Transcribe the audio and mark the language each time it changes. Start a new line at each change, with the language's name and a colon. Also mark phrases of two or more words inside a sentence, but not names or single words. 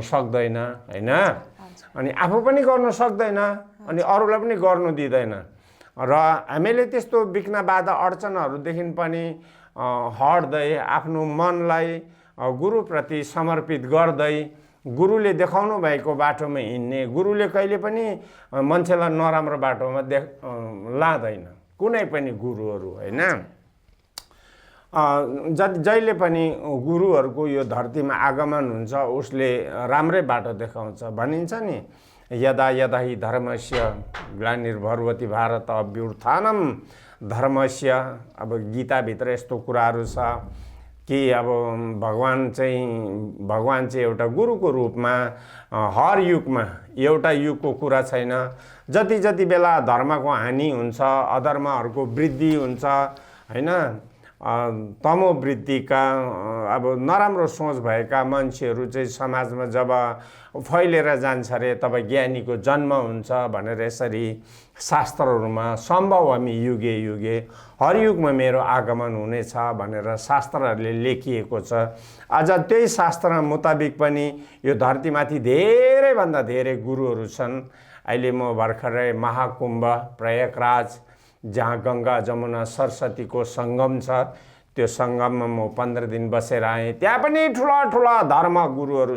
Nepali: सक्दैन हैन अनि आफू पनि गर्न सक्दैन अनि अरूलाई पनि गर्नु दिँदैन र हामीले त्यस्तो विघ्न बाधा अडचनहरूदेखि पनि हट्दै आफ्नो मनलाई गुरुप्रति समर्पित गर्दै गुरुले देखाउनु भएको बाटोमा हिँड्ने गुरुले कहिले पनि मान्छेलाई नराम्रो बाटोमा लाँदैन कुनै पनि गुरुहरू हैन जहिले पनि गुरुहरूको यो धरतीमा आगमन हुन्छ उसले राम्रै बाटो देखाउँछ भनिन्छ नि
Sanskrit: यदा यदा हि धर्मस्य ग्लानिर्भवति भारत अभ्युत्थानम धर्मस्य
Nepali: अब गीताभित्र यस्तो कुराहरू छ कि अब भगवान चाहिँ एउटा गुरुको रूपमा हर युगमा एउटा युगको कुरा छैन जति जति बेला धर्मको हानि हुन्छ अधर्महरूको वृद्धि हुन्छ हैन तमो वृद्धिका अब नराम्रो सोच भएका मान्छेहरू चाहिँ समाजमा जब फैलेर जान्छ रे तब ज्ञानीको जन्म हुन्छ भनेर यसरी शास्त्रहरूमा
Sanskrit: सम्भवामि युगे युगे
Nepali: हर युगमा मेरो आगमन हुनेछ भनेर शास्त्रहरूले लेखिएको छ आज त्यही शास्त्र मुताबिक पनि यो धरतीमाथि धेरैभन्दा धेरै गुरुहरू छन् अहिले म भर्खरै महाकुम्भ प्रयागराज जहाँ गङ्गा जमुना सरस्वतीको सङ्गम छ त्यो सङ्गममा म 15 दिन बसेर आएँ त्यहाँ पनि ठुला ठुला धर्म गुरुहरू